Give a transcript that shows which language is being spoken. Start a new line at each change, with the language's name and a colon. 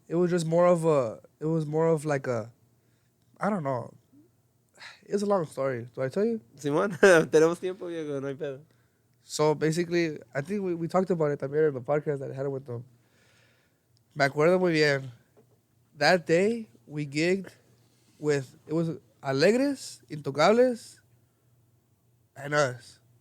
English: It was just more of like a, I don't know. It's a long story. Do I tell you?
Spanish: Simón, tenemos tiempo, viejo, no hay pedo.
English: So basically, I think we talked about it también in the podcast that I had with them.
Spanish: Me acuerdo muy bien.
English: That day, we gigged with, it was Alegres, Intocables, and us.